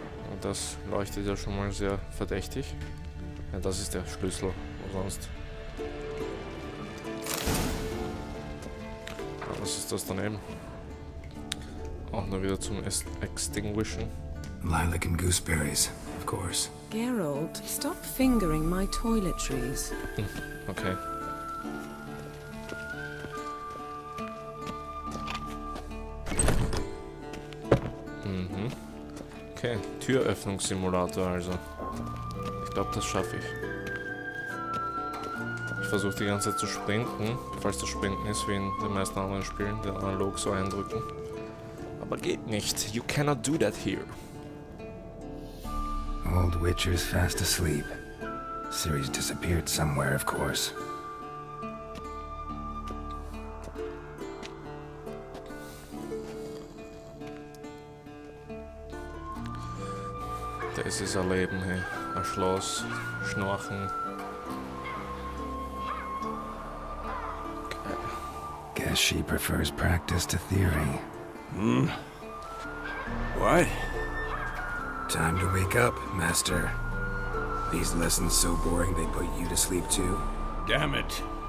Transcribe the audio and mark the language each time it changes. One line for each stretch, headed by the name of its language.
German: Und das leuchtet ja schon mal sehr verdächtig. Ja, das ist der Schlüssel, wo sonst. Ah, was ist das daneben? Auch nur wieder zum Extinguishen.
English: Lilac and gooseberries, of course. Geralt, stop fingering my toiletries. Okay.
German: Okay, Türöffnungssimulator also. Ich glaube, das schaffe ich. Ich versuche die ganze Zeit zu sprinten, falls das Sprinten ist wie in den meisten anderen Spielen, den Analog so eindrücken. Aber geht nicht.
English: You cannot do that here. Old Witcher's fast asleep. Ciri's disappeared somewhere, of course.
German: Das ist ein Leben, hey. Ein Schloss, Schnorchen.
English: Guess she prefers practice to theory. What? Time to wake up, Master. These lessons so boring they put you to sleep too? Damn it.